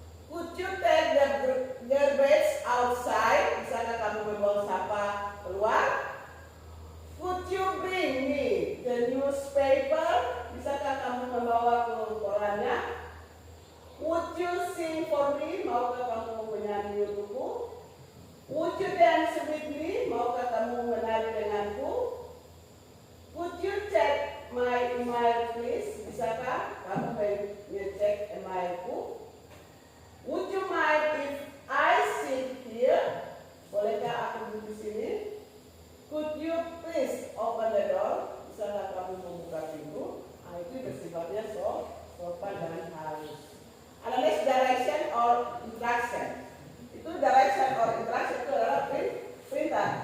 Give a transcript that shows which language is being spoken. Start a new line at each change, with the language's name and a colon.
English: Could you take the garbage outside?
Indonesian: Bisakah kamu membawa sampah keluar?
English: Could you bring me the newspaper?
Indonesian: Bisakah kamu membawa ke korannya?
English: Would you sing for me?
Indonesian: Maukah kamu menyanyi untukku?
English: Would you dance with me?
Indonesian: Maukah kamu menari denganku?
English: Would you check my email please?
Indonesian: Bisakah kamu mengecek emailku?
English: Would you mind if I sit here?
Indonesian: Bolehkah aku duduk di sini?
English: Could you please open the door?
Indonesian: Bisakah kamu membuka pintu? Itu bersifatnya sopan dan halus.
English: And the next, direction or instruction.
Indonesian: Itu direction or instruction itu adalah perintah.